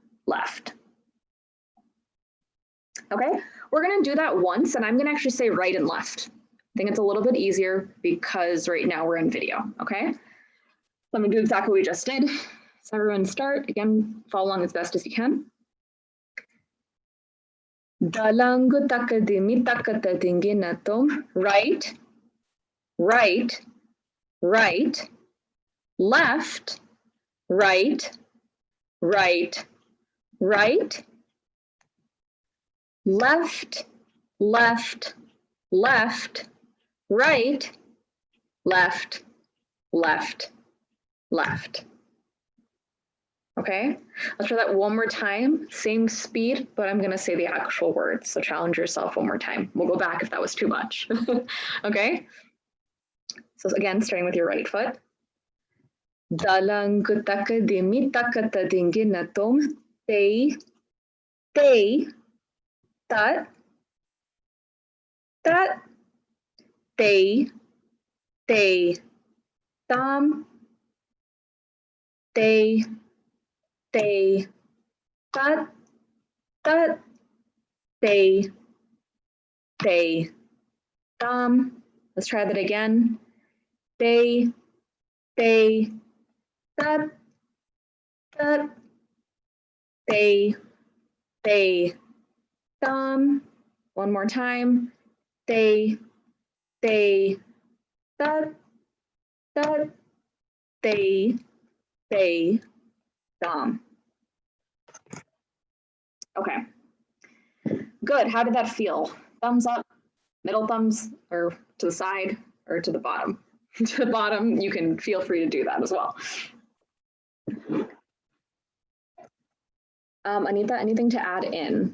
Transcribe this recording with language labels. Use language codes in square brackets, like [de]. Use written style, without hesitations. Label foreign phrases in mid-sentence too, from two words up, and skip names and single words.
[en] Okay, we're gonna do that once, and I'm gonna actually say right and left. I think it's a little bit easier because right now we're in video, okay? So I'm gonna do exactly what we just did. So everyone start, again, follow along as best as you can. Dalangu takadimi takata dinginatum, right, left, right, left, left, right, left, left, left. Okay, let's try that one more time. Same speed, but I'm gonna say the actual words. So challenge yourself one more time. We'll go back if that was too much. Okay, so again, starting with your right foot. Dalang kutaka dimi takata dingi natom te tat tat te tam te tat tat te tam. Let's try that again. Te tat tat te tam. One more time. Te tat tat te tam. Okay. Good. How did that feel? Thumbs up, middle thumbs, or to the side, or to the bottom? To the bottom, you can feel free to do that as well. Anita, anything to add in?